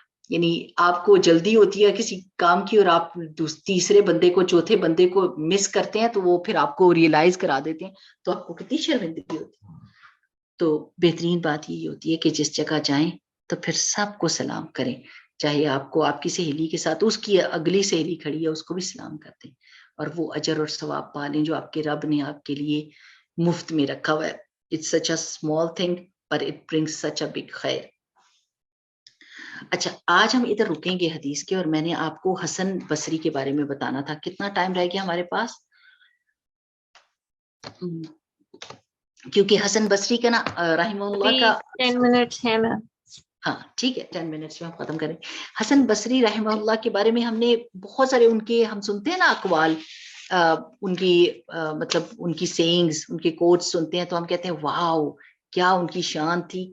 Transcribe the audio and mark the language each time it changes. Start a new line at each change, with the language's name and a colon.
Urdu: یعنی آپ کو جلدی ہوتی ہے کسی کام کی, اور آپ تیسرے بندے کو چوتھے بندے کو مس کرتے ہیں, تو وہ پھر آپ کو ریئلائز کرا دیتے ہیں, تو آپ کو کتنی شرمندگی ہوتی ہے. تو بہترین بات یہ ہوتی ہے کہ جس جگہ جائیں تو پھر سب کو سلام کریں, چاہے آپ کو آپ کی سہیلی کے ساتھ اس کی اگلی سہیلی کھڑی ہے اس کو بھی سلام کر دیں, اور وہ اجر اور ثواب پا لیں جو آپ کے رب نے آپ کے لیے مفت میں رکھا ہوا ہے.
English: It's such a small thing but it brings such a big خیر.
Urdu: اچھا آج ہم ادھر رکیں گے حدیث کے, اور میں نے آپ کو حسن بصری کے بارے میں بتانا تھا. کتنا ٹائم رہ گیا ہمارے پاس؟ کیونکہ حسن بصری کا نا رحمہ اللہ کا 10 منٹس ہے نا. ہاں ٹھیک ہے, 10 منٹس میں ہم ختم کریں. حسن بصری رحمہ اللہ کے بارے میں ہم نے بہت سارے ان کے, ہم سنتے ہیں نا اقوال, ان کی مطلب ان کی سینگز, ان کے کوٹس سنتے ہیں تو ہم کہتے ہیں واو کیا ان کی شان تھی.